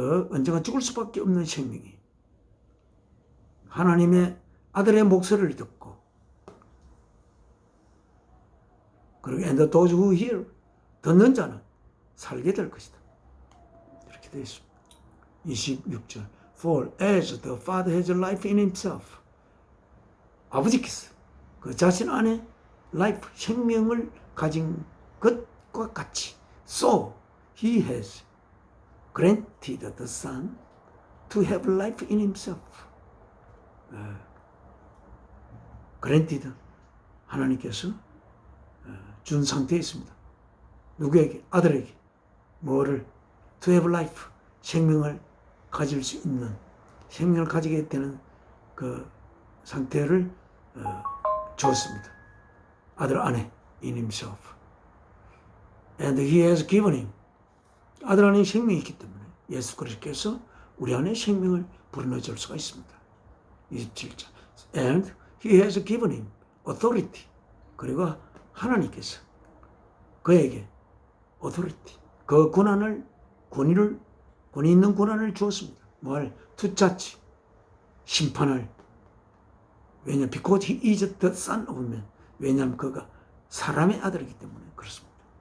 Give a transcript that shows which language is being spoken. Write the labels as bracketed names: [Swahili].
[Korean] 언젠가 죽을 수밖에 없는 생명이 하나님의 아들의 목소리를 듣고 그리고 [English] and those who hear [Korean] 듣는 자는 살게 될 것이다. 이렇게 되어 있습니다. [English] 26절 For as the Father has life in himself. [Korean] 아버지께서 그 자신 안에 life, 생명을 가진 것과 같이 [English] So he has granted the Son to have life in himself. [Korean] granted, 하나님께서 준 상태에 있습니다. 누구에게? 아들에게. 뭐를? [English] To have life. [Korean] 생명을 가질 수 있는, 생명을 가지게 되는 그 상태를 줬습니다. 아들 안에 [English] in himself. And he has given him. [Korean] 아들 안에 생명이 있기 때문에 예수 그리스도께서 우리 안에 생명을 불어넣어 줄 수가 있습니다. 27절. [English] And he has given him authority. [Korean] 그리고 하나님께서 그에게 authority, 그 권한을, 권위 있는 권한을 주었습니다. 뭘? [English] to judge, 심판을. [Korean] 왜냐? [English] Because he is the son of man. [Korean] 왜냐하면 그가 사람의 아들이기 때문에 그렇습니다.